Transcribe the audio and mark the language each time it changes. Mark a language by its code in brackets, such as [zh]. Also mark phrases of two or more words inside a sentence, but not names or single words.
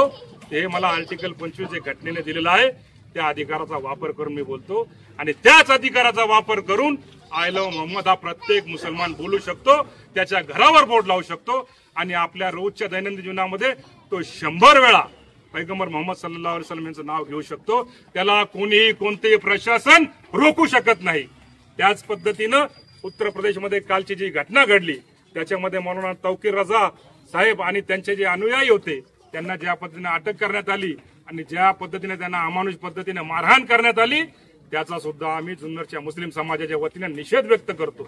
[mr] हे मला आर्टिकल 25 जे घटनेने दिलेलं आहे त्या अधिकाराचा वापर करून मी बोलतो. आणि त्याच अधिकाराचा वापर करून [en] I love Mohammad [mr] हा प्रत्येक मुसलमान बोलू शकतो, त्याच्या घरावर बोर्ड लावू शकतो आणि आपल्या रोजच्या दैनंदिन जीवनामध्ये तो 100 वेळा पैगंबर मोहम्मद [ar] صلى الله عليه وسلم [mr] यांचं नाव घेऊ शकतो. त्याला कोणीही कोणतेही प्रशासन रोखू शकत नाही. त्याच पद्धतीनं उत्तर प्रदेशमध्ये कालची जी घटना घडली त्याच्यामध्ये मौलाना तौकीर रजा साहेब आणि त्यांचे जे अनुयायी होते त्यांना ज्या पद्धतीने अटक करण्यात आली आणि ज्या पद्धतीने त्यांना अमानुष पद्धतीने मारहाण करण्यात आली त्याचा सुद्धा आम्ही जुन्नरच्या मुस्लिम समाजाच्या वतीने निषेध व्यक्त करतो.